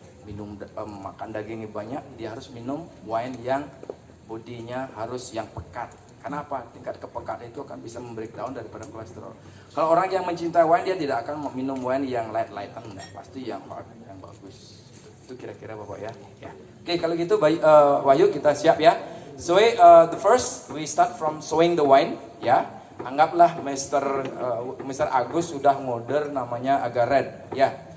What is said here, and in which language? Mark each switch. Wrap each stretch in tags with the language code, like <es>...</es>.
<id>Minum makan dagingnya banyak, dia harus minum wine yang bodinya harus yang pekat. Kenapa? Tingkat kepekat itu akan bisa membreakdown daripada kolesterol. Kalau orang yang mencintai wine dia tidak akan minum wine yang light-lighten, pasti yang hard, yang bagus. Itu kira-kira Bapak ya. Oke, kalau gitu Wahyu kita siap ya.</id> <en>So the first we start from showing the wine ya.</en> <id>Anggaplah Mr. Agus sudah ngorder namanya agak red ya.</id>